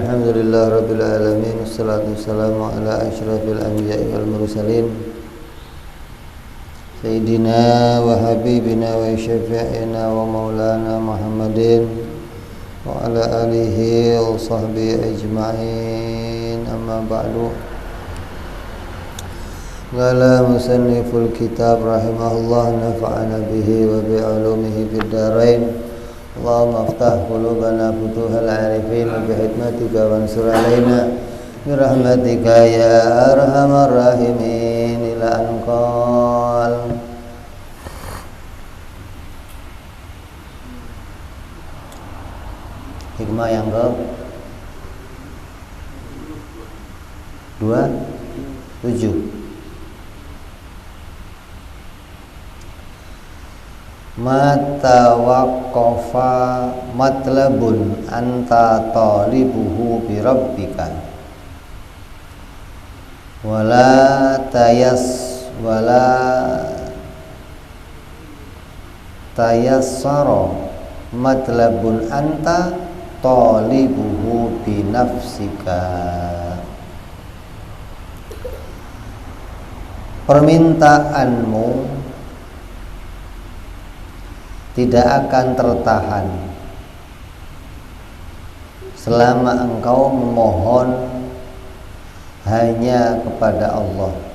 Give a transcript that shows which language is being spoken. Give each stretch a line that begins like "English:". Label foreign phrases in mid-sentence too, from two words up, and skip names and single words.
Arabic: الحمد لله رب العالمين. والصلاة والسلام على أشرف الأنبياء والمرسلين سيدنا وحبيبنا وشفيعنا ومولانا محمد وعلى آله وصحبه أجمعين. أما بعد. قال مصنف الكتاب رحمه الله نفعنا به وبعلومه في الدارين. اللهم افتح قلوبنا فتوح العارفين بحكمتك وانشر علينا برحمتك يا أرحم الراحمين. إلى انقل الحكمة
Indonesian: yang ke 27.
Arabic: متى وقف مطلب أنت طالبه بربك ولا تيسر مطلب أنت طالبه بنفسك.
Indonesian: Permintaanmu tidak akan tertahan selama engkau memohon hanya kepada Allah.